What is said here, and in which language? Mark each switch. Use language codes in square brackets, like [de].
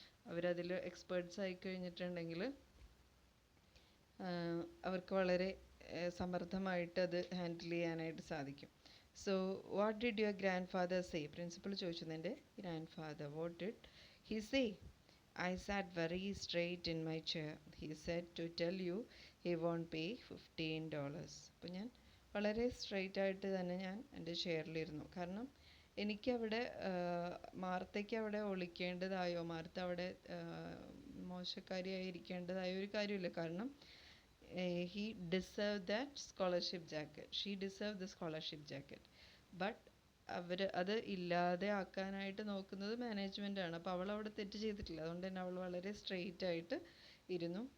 [ml] അവരതിൽ എക്സ്പേർട്സ് ആയി കഴിഞ്ഞിട്ടുണ്ടെങ്കിൽ അവർക്ക് വളരെ സമർത്ഥമായിട്ട് അത് ഹാൻഡിൽ ചെയ്യാനായിട്ട് സാധിക്കും. [en] So what did your grandfather say? [ml] Principal ചോദിച്ചു, എൻ്റെ [en] Grand father what did he say? I sat very straight in my chair. He said to tell you he won't pay $15. [ml] അപ്പോൾ ഞാൻ വളരെ സ്ട്രെയിറ്റ് ആയിട്ട് തന്നെ ഞാൻ എൻ്റെ ചെയറിലിരുന്നു. കാരണം എനിക്കവിടെ മാർത്തയ്ക്ക് അവിടെ ഒളിക്കേണ്ടതായോ മാർത്ത അവിടെ മോശക്കാരിയായിരിക്കേണ്ടതായോ ഒരു കാര്യമില്ല. [en] കാരണം he deserved that scholarship jacket. She deserved the scholarship jacket. [ml] But അത് ഇല്ലാതെ ആക്കാനായിട്ട് നോക്കുന്നത് മാനേജ്മെൻറ്റാണ്. അപ്പോൾ അവൾ അവിടെ തെറ്റ് ചെയ്തിട്ടില്ല. അതുകൊണ്ട് തന്നെ അവൾ വളരെ സ്ട്രെയിറ്റ് ആയിട്ട് ഇരുന്നു.